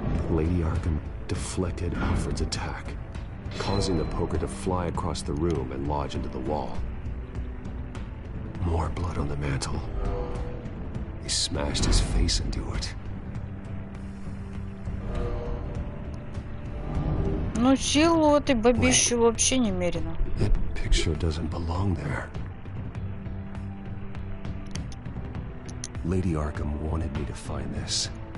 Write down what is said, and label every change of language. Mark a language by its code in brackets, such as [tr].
[en] Lady Arkham deflected Alfred's attack, causing the poker to fly across the room and lodge into the wall. More blood on the mantle. He smashed his face into it. [ru] Ну, силу у этой бабищи вообще немерено. [en] That picture doesn't belong there. Lady Arkham wanted me to find this.